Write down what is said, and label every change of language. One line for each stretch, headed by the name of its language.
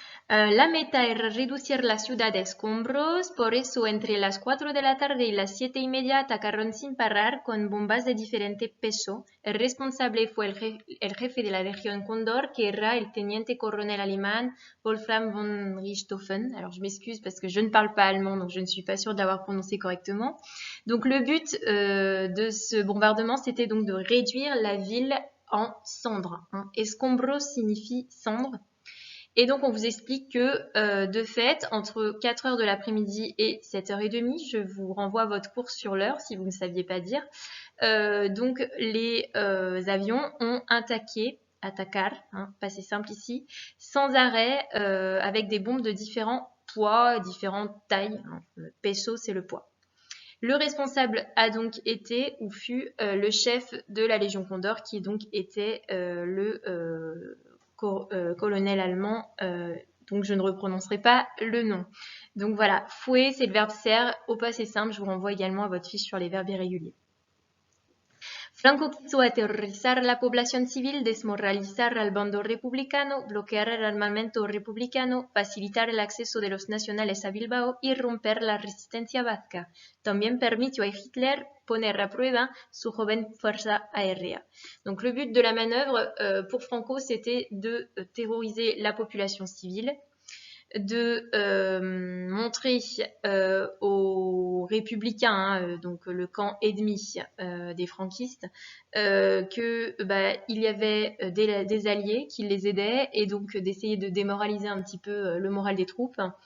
Spanish: La meta era reducir la ciudad de escombros, por eso entre las 4 de la tarde y las 7:30 atacaron sin parar con bombas de diferente peso. El responsable fue el jefe de la región Cóndor, que era el teniente coronel alemán Wolfram von Richthofen.
French: Alors je m'excuse parce que je ne parle pas allemand, donc je ne suis pas sûre de l'avoir prononcé correctement. Donc le but de ce bombardement, c'était donc de réduire la ville en cendres. Escombros signifie cendres. Et donc, on vous explique que, de fait, entre 4h de l'après-midi et 7h30, je vous renvoie à votre cours sur l'heure, si vous ne saviez pas dire, donc les avions ont attacar, passé simple ici, sans arrêt, avec des bombes de différents poids, différentes tailles. Peso, c'est le poids. Le responsable a donc été, ou fut, le chef de la Légion Condor, qui donc était le colonel allemand, donc je ne reprononcerai pas le nom. Donc voilà, fue, c'est le verbe ser, au passé simple, je vous renvoie également à votre fiche sur les verbes irréguliers.
Spanish: Franco quiso aterrorizar la población civil, desmoralizar al bando republicano, bloquear el armamento republicano, facilitar el acceso de los nacionales a Bilbao y romper la resistencia vasca. También permitió a Hitler poner a prueba su joven fuerza aérea.
French: Donc le but de la manœuvre pour Franco, c'était de terroriser la population civile, de montrer aux républicains, donc le camp ennemi des franquistes, que il y avait des alliés qui les aidaient, et donc d'essayer de démoraliser un petit peu le moral des troupes.